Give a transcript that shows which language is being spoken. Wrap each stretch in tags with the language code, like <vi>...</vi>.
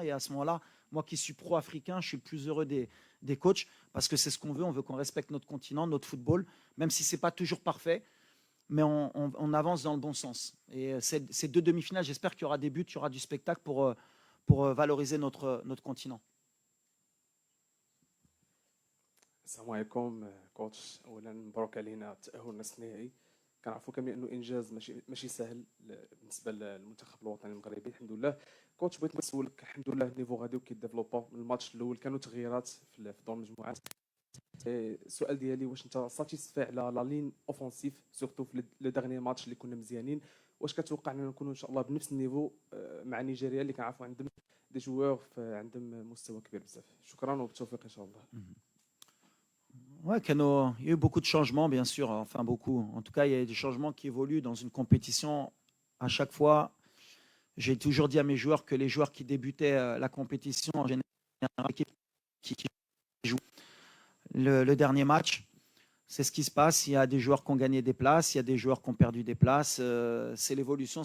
<fr>Et à ce moment-là, moi qui suis pro-africain, je suis plus heureux des coachs parce que c'est ce qu'on veut. On veut qu'on respecte notre continent, notre football, même si ce n'est pas toujours parfait. Mais on avance dans le bon sens. Et ces deux demi-finales, j'espère qu'il y aura des buts, il y aura du spectacle pour valoriser notre continent.</fr> <ar>السلام عليكم كوتش. اولا مبروك علينا التاهل لنصف النهائي. كنعرفوا كاملين انه انجاز ماشي سهل بالنسبه للمنتخب الوطني المغربي. الحمد لله كوتش بغيت نسولك، الحمد لله النيفو غادي وكيديفلوبا. من الماتش الاول كانوا تغييرات في دور المجموعات. السؤال ديالي واش انت ساتيسفاي على لا لين اوفونسيف سورتو في لو ديرني ماتش اللي كنا مزيانين؟ واش كتوقع اننا نكونوا ان شاء الله بنفس النيفو مع نيجيريا اللي كنعرفوا عندهم دي جوور عندهم مستوى كبير بزاف؟ شكرا وبالتوفيق ان شاء الله.</ar> <fr>Ouais, il y a eu beaucoup de changements, bien sûr. Enfin, beaucoup. En tout cas, il y a des changements qui évoluent dans une compétition. À chaque fois, j'ai toujours dit à mes joueurs que les joueurs qui débutaient la compétition, en général, l'équipe qui joue le dernier match, c'est ce qui se passe. Il y a des joueurs qui ont gagné des places, il y a des joueurs qui ont perdu des places. C'est l'évolution.</fr>